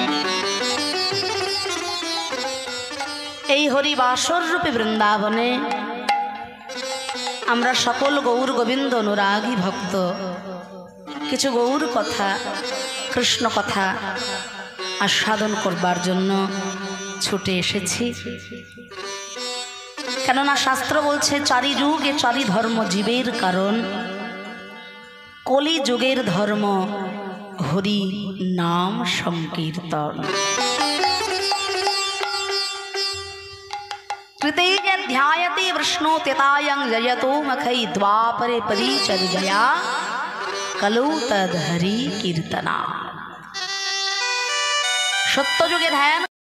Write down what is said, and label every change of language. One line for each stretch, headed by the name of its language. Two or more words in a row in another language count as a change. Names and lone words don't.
Bangla: এই হরিবাসর রূপে বৃন্দাবনে আমরা সকল গৌর গোবিন্দ অনুরাগী ভক্ত কিছু গৌর কথা, কৃষ্ণ কথা আস্বাদন করবার জন্য ছুটে এসেছি। কেননা শাস্ত্র বলছে চারি যুগে চারি ধর্ম জীবের কারণ, কলি যুগের ধর্ম হরি নাম সংকীর্তন।
Sanskrit: कृतेय ध्यायते विष्णु त्यतायं जयतो मखै द्वापरे परिचर्यया कलौ तद हरि कीर्तना।
Bangla: सत्य যুগে ধ্যান